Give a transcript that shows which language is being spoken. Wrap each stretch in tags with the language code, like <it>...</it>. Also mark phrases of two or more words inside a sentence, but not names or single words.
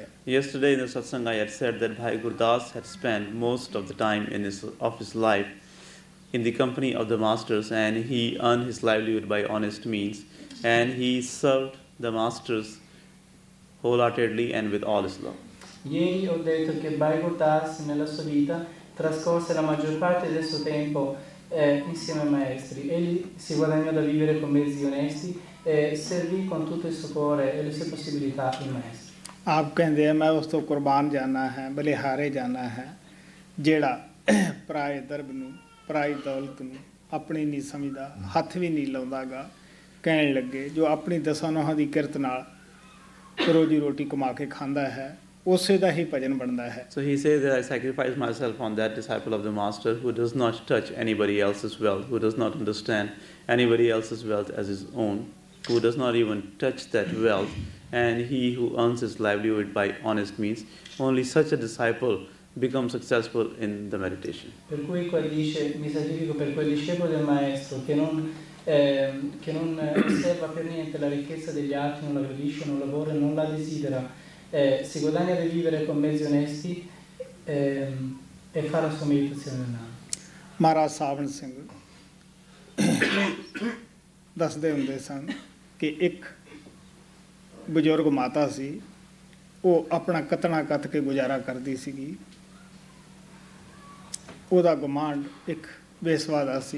<en>Yesterday in the Satsang I had said that Bhai Gurdas had spent most of the time of his life in the company of the masters, and he earned his livelihood by honest means, and he served the masters wholeheartedly and with all his love.</en> <it>Ieri ho detto che Bhai Gurdas nella sua vita trascorse la maggior parte del suo tempo insieme ai maestri. Egli si guadagnò da vivere con mezzi onesti e servì con tutto il suo cuore e le sue possibilità i maestri.</it> <pa>ਆਪ ਕਹਿੰਦੇ ਆ ਮੈਂ ਉਸ ਤੋਂ ਕੁਰਬਾਨ ਜਾਣਾ ਹੈ, ਬਲਿਹਾਰੇ ਜਾਣਾ ਹੈ, ਜਿਹੜਾ ਪਰਾਏ ਦਰਬ ਨੂੰ ਪਰਾਈ ਦੌਲਤ ਨੂੰ ਆਪਣੀ ਨਹੀਂ ਸਮਝਦਾ, ਹੱਥ ਵੀ ਨਹੀਂ ਲਾਉਂਦਾਗਾ. ਕਹਿਣ ਲੱਗੇ ਜੋ ਆਪਣੀ ਦਸਾਂ ਨੋਹਾਂ ਦੀ ਕਿਰਤ ਨਾਲ ਰੋਜੀ ਰੋਟੀ ਕਮਾ ਕੇ ਖਾਂਦਾ ਹੈ, ਉਸੇ ਦਾ ਹੀ ਭਜਨ ਬਣਦਾ ਹੈ.</pa> <en>So he says that I sacrifice myself on that disciple of the master who does not touch anybody else's wealth, who does not understand anybody else's wealth as his own, who does not even touch that wealth, and he who earns his livelihood by honest means. Only such a disciple becomes successful in the meditation.</en> <it>Per cui qua dice mi sacrifico per quel discepolo del maestro che non osserva per niente la ricchezza degli altri, non la gradisce, non lavora, non la desidera, si guadagna di vivere con mezzi onesti e fa la sua meditazione nel naam.</it> <pa>ਮਹਾਰਾਜ ਸਾਵਣ ਸਿੰਘ ਦੱਸਦੇ ਹੁੰਦੇ ਸਨ ਕਿ ਇੱਕ ਬਜ਼ੁਰਗ ਮਾਤਾ ਸੀ, ਉਹ ਆਪਣਾ ਕਤਣਾ ਕੱਤ ਕੇ ਗੁਜ਼ਾਰਾ ਕਰਦੀ ਸੀਗੀ. ਉਹਦਾ ਗੁਆਂਢ ਇੱਕ ਬੇਸਵਾ ਦਾ ਸੀ.</pa>